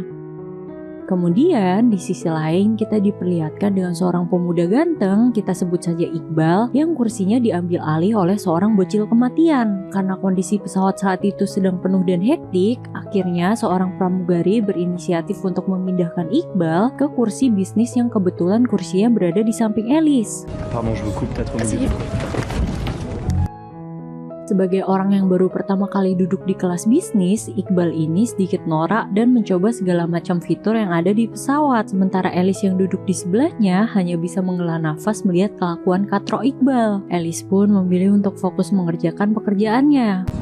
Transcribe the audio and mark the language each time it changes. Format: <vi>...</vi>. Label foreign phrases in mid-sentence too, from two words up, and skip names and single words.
<id>Kemudian di sisi lain kita diperlihatkan dengan seorang pemuda ganteng, kita sebut saja Iqbal, yang kursinya diambil alih oleh seorang bocil kematian. Karena kondisi pesawat saat itu sedang penuh dan hektik, akhirnya seorang pramugari berinisiatif untuk memindahkan Iqbal ke kursi bisnis yang kebetulan kursinya berada di samping Alice.</id> <fr>Pardon, je vous coupe, peut-être au milieu.</fr> <id>Sebagai orang yang baru pertama kali duduk di kelas bisnis, Iqbal ini sedikit norak dan mencoba segala macam fitur yang ada di pesawat. Sementara Alice yang duduk di sebelahnya hanya bisa menghela nafas melihat kelakuan katro Iqbal. Alice pun memilih untuk fokus mengerjakan pekerjaannya.</id>